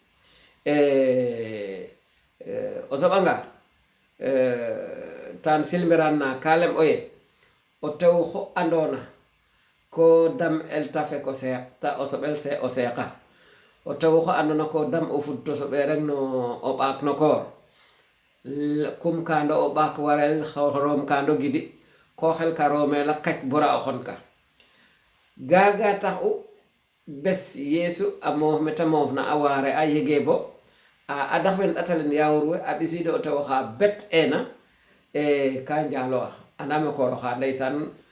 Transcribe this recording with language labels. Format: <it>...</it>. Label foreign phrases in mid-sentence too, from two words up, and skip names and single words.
<srr>o soɓanga tan silberan na ka lem oye o tew xu andona ko dam el tafe ko ta o soɓel se o seeqa o tew xu andona ko dam o fud to soɓe rek no o ɓaak no koor kum kando o ɓaak warel room kando gidi ko xel ka roomela kac bora o xon ka gaga tax u bes Yesu a moof meta moof na a waare a yege bo a daxwen ɗatalen yawur we a ɓisiide o tewo xa bet ena ka njalo'a andame kooro xa ndeysan</srr>